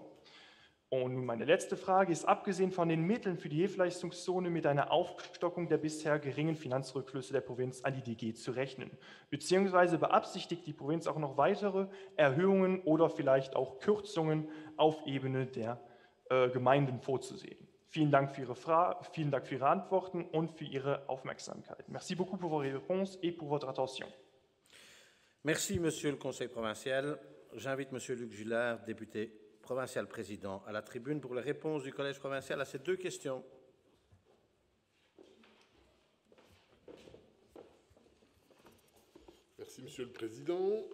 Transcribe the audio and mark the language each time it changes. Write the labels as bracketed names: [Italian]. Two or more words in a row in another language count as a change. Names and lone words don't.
[German] Und nun meine letzte Frage ist, abgesehen von den Mitteln für die Hilfeleistungszone mit einer Aufstockung der bisher geringen Finanzrückflüsse der Provinz an die DG zu rechnen? Beziehungsweise beabsichtigt die Provinz auch noch weitere Erhöhungen oder vielleicht auch Kürzungen auf Ebene der Gemeinden vorzusehen? Vielen Dank für Ihre Antworten und für Ihre Aufmerksamkeit. [French] Merci beaucoup pour vos réponses et pour votre attention. Merci, Monsieur le Conseil provincial. J'invite Monsieur Luc Gillard, député provincial président, à la tribune pour les réponses du Collège provincial à ces 2 questions. Merci, Monsieur le Président.